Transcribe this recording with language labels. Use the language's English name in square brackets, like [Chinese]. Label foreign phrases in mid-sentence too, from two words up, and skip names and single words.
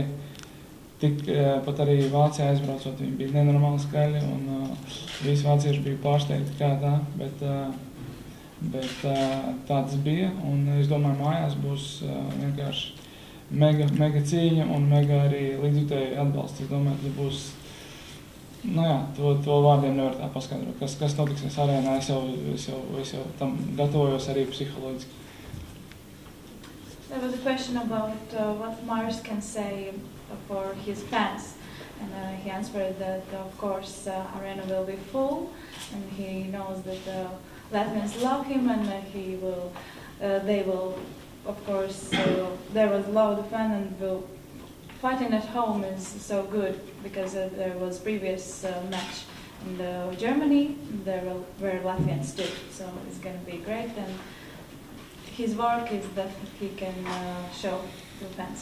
[Latvian] Pat arī Vācijā aizbraucot, viņi bija nenormāli skaļi, un visi vācieši bija pārsteigti kā tā, bet tā tas bija, un es domāju, mājās būs vienkārši mega cīņa un mega arī līdzjutēji atbalsts. Es domāju, ka būs, to vārdiem nevar tā paskaidrot, kas notiksies arēnā, es jau tam gatavojos arī psiholoģiski. [English] There was a question about what Mairis can say for his fans, and he answered that of course arena will be full, and he knows that Latvians love him, and they will, of course, there was loud fan, and fighting at home is so good because there was previous match in Germany, where Latvians too, so it's going to be great, and his work is that he can show to fans.